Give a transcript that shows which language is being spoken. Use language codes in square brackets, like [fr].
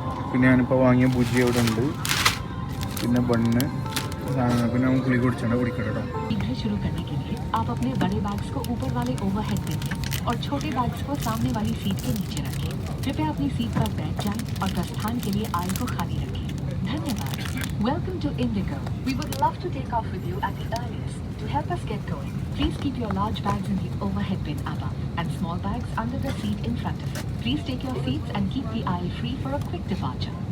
[ml] പിന്നെ ഞാനിപ്പോൾ വാങ്ങിയ ഭുജി അവിടെ ഉണ്ട്, പിന്നെ ബണ്ണ്, പിന്നെ നമുക്ക് ഗുളിക കുടിക്കട്ടോ. [hi] शुरू करने के लिए आप अपने बड़े बैग्स को ऊपर वाले ओवरहेड बिन में और छोटे बैग्स को सामने वाली सीट के नीचे रखें. कृपया अपनी सीट पर बैठ जाएं और प्रस्थान के लिए आयल को खाली रखें. धन्यवाद. [en] Welcome to Indigo. We would love to take off with you at the earliest. To help us get going, please keep your large bags in the overhead bin above and small bags under the seat in front of it. Please take your seats and keep the aisle free for a quick departure.